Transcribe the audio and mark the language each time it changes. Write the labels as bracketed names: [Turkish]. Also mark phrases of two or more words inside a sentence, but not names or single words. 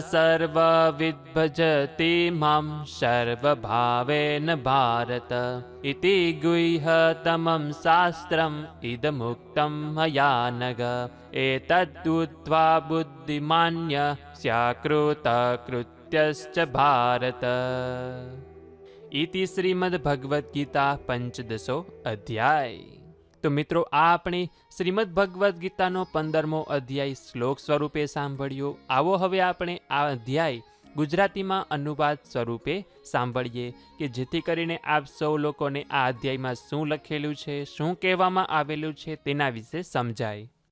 [Sanskrit] सर्वविद्भजति मां सर्वभावेन भारत इति गुह्यतमं शास्त्रम् इदमुक्तं मया नघ एतद्बुद्ध्वा बुद्धिमान्य स्याकृतकृत्यश्च भारत इति श्रीमद्भगवद्गीता पंचदशो अध्याय। [Gujarati] તો મિત્રો આ આપણે શ્રીમદ ભગવદ્ ગીતાનો 15મો અધ્યાય શ્લોક સ્વરૂપે સાંભળ્યો. આવો હવે આપણે આ અધ્યાય ગુજરાતીમાં અનુવાદ સ્વરૂપે સાંભળીએ કે જેથી કરીને આપ સૌ લોકોને આ અધ્યાયમાં શું લખેલું છે, શું કહેવામાં આવેલું છે તેના વિશે સમજાય.